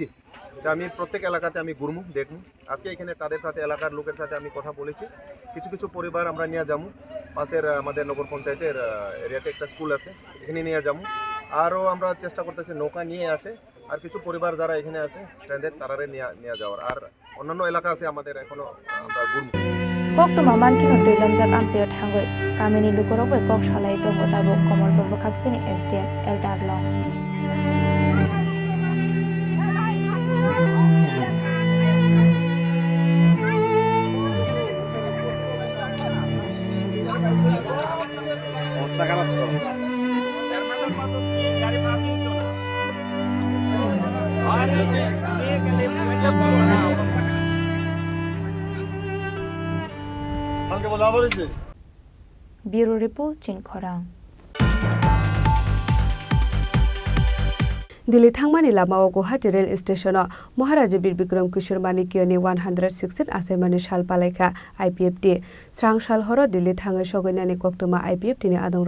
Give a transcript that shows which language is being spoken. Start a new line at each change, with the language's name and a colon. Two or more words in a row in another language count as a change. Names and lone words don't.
Bangla: এটা আমি প্রত্যেক এলাকাতে আমি ঘুরমু, দেখমু। আজকে এখানে তাদের সাথে এলাকার লোকের সাথে আমি কথা বলেছি। কিছু কিছু পরিবার আমরা নিয়ে যাবো। পাশের আমাদের নগর পঞ্চায়েতের এরিয়াতে একটা স্কুল আছে, এখানে নিয়ে যাবো। আরও আমরা চেষ্টা করতেছি নৌকা নিয়ে আসে আর কিছু পরিবার যারা এখানে আছে স্ট্যান্ডার্ড তারারে নিয়ে যাওয়ার। আর অন্যান্য এলাকা আছে আমাদের এখনো আমরা ঘুরমু।
Kok Borok: कोक्टुमा मानकिनो दैलामजाक आमसेयो थांगै गामिनि लुकरबो कक सालाय दङ दाबो कमलपुर बखाक्सिनि एसडिएम एलदार लं।
Bangla: অবস্থা খারাপ তো।
English: bureau report चिनखरां।
Kok Borok: दिल्ली थांमानि लामाव गुवाहाटी रेल स्टेशनाव महाराजा बीर बिक्रम किशोर मानिकियनि 116 आसामनि साल पालायखा आईपीएफटी स्रां साल हर दिल्ली थाङै सगैनानि कक्टमा आईपीएफटीनि आदंर